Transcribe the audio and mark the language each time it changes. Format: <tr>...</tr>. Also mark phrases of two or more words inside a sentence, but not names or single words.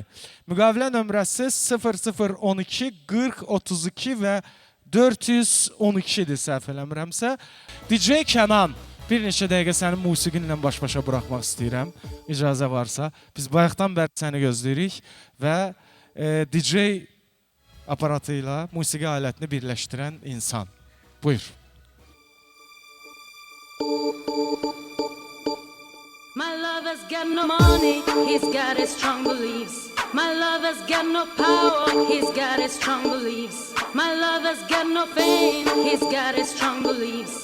<az>Müqavilə nömrəsi 0012 40 32 və 412-dir, səhv eləmirəmsə. DJ Kənan, bir neçə dəqiqə sənin musiqinlə baş-başa buraxmaq istəyirəm, icazə varsa. Biz bayaqdan bəri səni gözləyirik və DJ aparatı ilə musiqi alətini birləşdirən insan. Buyur.</az> <en>My lover's got no money, he's got his strong beliefs. My lover's got no power, he's got his strong beliefs. My lover's got no fame, he's got his strong beliefs.</en>